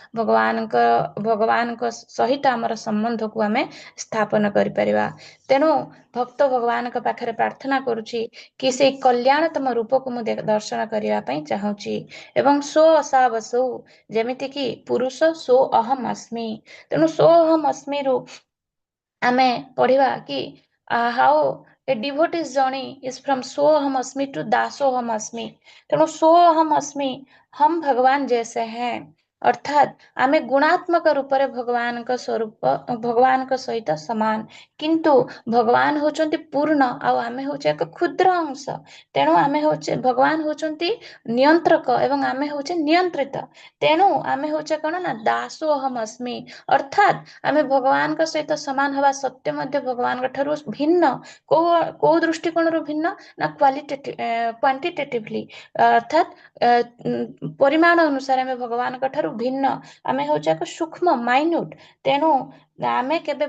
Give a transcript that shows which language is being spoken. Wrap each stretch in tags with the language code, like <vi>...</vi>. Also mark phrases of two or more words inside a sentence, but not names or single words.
<or>ଭଗବାନଙ୍କ ସହିତ ଆମର ସମ୍ବନ୍ଧକୁ ଆମେ ସ୍ଥାପନ କରିପାରିବା ତେଣୁ ଭକ୍ତ ଭଗବାନଙ୍କ ପାଖରେ ପ୍ରାର୍ଥନା କରୁଛି କି ସେଇ କଲ୍ୟାଣତମ ରୂପକୁ ମୁଁ ଦର୍ଶନ କରିବା ପାଇଁ ଚାହୁଁଛି ଏବଂ</or> <sa>ସୋ ଅସାବସୌ</sa> <or>ଯେମିତି କି ପୁରୁଷ</or> <sa>ସୋ ଅହମ୍ अस्मि</sa> <or>ତେଣୁ ସୋ ଅହମ୍ अस्मिରୁ ଆମେ ପଢିବା କି</or> <en>how a devotee's journey is from</en> <sa>सो अहम् अस्मि</sa> <or>to</or> <sa>दासोऽहम् अस्मि</sa> <or>ତେଣୁ</or> <sa>सो अहम् अस्मि</sa> <hi>हम भगवान जैसे हैं</hi> <or>ଅର୍ଥାତ ଆମେ ଗୁଣାତ୍ମକ ରୂପ ରେ ଭଗବାନ ସ୍ୱରୂପ ଭଗବାନ ସହିତ ସମାନ କିନ୍ତୁ ଭଗବାନ ହେଉଛନ୍ତି ପୂର୍ଣ୍ଣ ଆଉ ଆମେ ହେଉଛୁ ଏକ କ୍ଷୁଦ୍ର ଅଂଶ ତେଣୁ ଆମେ ହେଉଛୁ ଭଗବାନ ହେଉଛନ୍ତି ନିୟନ୍ତ୍ରକ ଏବଂ ଆମେ ହେଉଛୁ ନିୟନ୍ତ୍ରିତ ତେଣୁ ଆମେ ହେଉଛୁ କ'ଣ ନା</or> <sa>दासो अहम अस्मि</sa> <or>ଅର୍ଥାତ ଆମେ ଭଗବାନ ସହିତ ସମାନ ହେବା ସତ୍ୟ ମଧ୍ୟ ଭଗବାନ ଠାରୁ ଭିନ୍ନ କୋ ଦୃଷ୍ଟିକୋଣ ରୁ ଭିନ୍ନ ନା କ୍ୱାଣ୍ଟିଟେଟିଭଲି ଅର୍ଥାତ ପରିମାଣ ଅନୁସାରେ ଆମେ ଭଗବାନ ଠାରୁ ଭିନ୍ନ ଆମେ ହେଉଛୁ ଏକ ସୂକ୍ଷ୍ମ ମାଇନ୍ୟୁଟ ତେଣୁ ଆମେ କେବେ</or>